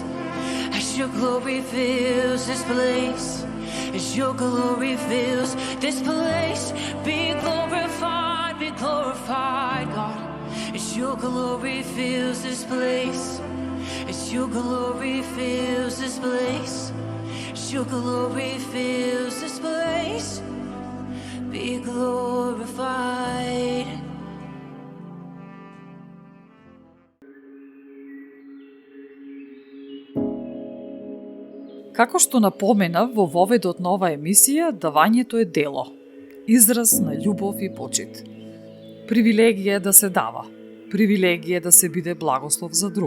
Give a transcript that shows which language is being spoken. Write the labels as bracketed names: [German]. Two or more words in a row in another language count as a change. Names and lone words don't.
[English] As your glory fills this place, as your glory fills this place, be glorified, God. As your glory fills this place, as your glory fills this place, as your glory fills this place, be glorified. [Macedonian] Како што напоменав во воведот на ова емисија, давањето е дело, израз на љубов и почит. Привилегија е да се дава, привилегија е да се биде благослов за друг.